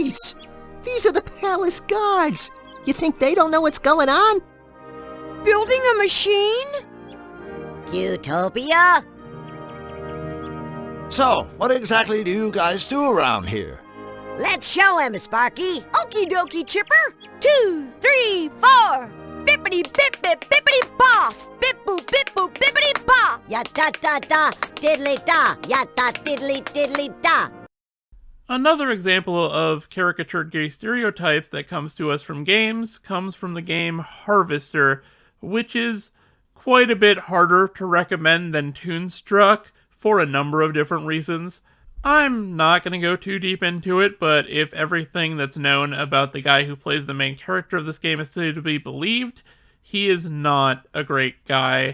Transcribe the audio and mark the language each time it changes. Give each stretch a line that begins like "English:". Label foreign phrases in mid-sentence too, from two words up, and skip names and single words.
English: These are the palace guards. You think they don't know what's going on? Building a machine? Utopia? So, what exactly do you guys do around here? Let's show him, Sparky. Okie dokie, Chipper. 2, 3, 4. Bippity bip bip bippity ba. Bip boop bip boop bippity ba. Ya da da da. Diddly da. Ya da diddly diddly da. Another example of caricatured gay stereotypes that comes to us from games comes from the game Harvester, which is quite a bit harder to recommend than Toonstruck for a number of different reasons. I'm not going to go too deep into it, but if everything that's known about the guy who plays the main character of this game is to be believed, he is not a great guy.